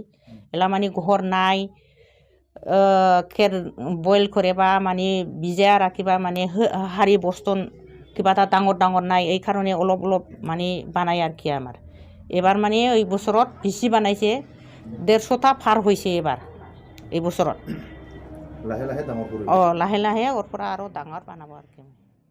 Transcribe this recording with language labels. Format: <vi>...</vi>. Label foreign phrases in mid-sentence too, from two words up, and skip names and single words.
<as>এলা মানে ঘর নাই, খের বইল করে বা মানে ভিজাই রাখিবা মানে হাড়ি বস্তন কিবা এটা ডাঙর নাই, এই কারণে অলপ মানে বানাই আর কি আমার। এবার মানে এই বছৰত বেশি বানাইছে, 150টা পার হয়েছে এবার এই বছৰত। লাহে লাহে ডাঙর করব। লাহে লাহে ওর পৰা আরো ডাঙর বানাবো আর কি।</as>